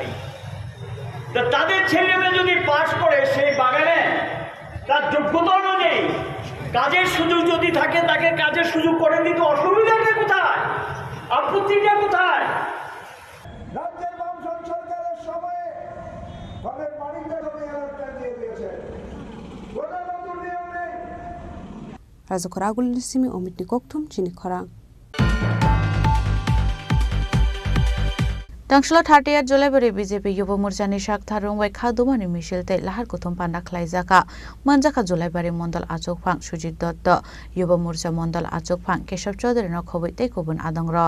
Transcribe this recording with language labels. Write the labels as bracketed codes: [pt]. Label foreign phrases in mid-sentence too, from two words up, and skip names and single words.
[bn] তো তাদের ছেলে মেয়ে যদি পাস করে সেই বাগানে তার যোগ্যতা অনুযায়ী কাজের সুযোগ যদি থাকে, তাকে কাজের সুযোগ করে দিতে অসুবিধাটা কোথায়, আপত্তিটা কোথায়? রাজ্যের বামফ্রন্ট সরকারের সময়ে ফলের মালিকদের দিয়ে দিয়েছে, কোনো নতুন নিয়ম নেই। [trp] Raza Khoragul Simi Omitni Koktum Chini Khorang Tangshlo 30 July bari BJP Yuba Morchani Shak Tharung Wai Khadumani Michel Te Lahar Kuthum Panda Khlaijaka Manjaka July bari Mondal Achok Phang Sujit Dotto Yuba Morcha Mondal Achok Phang Keshav Chaudhary no khoboi te kubun adongra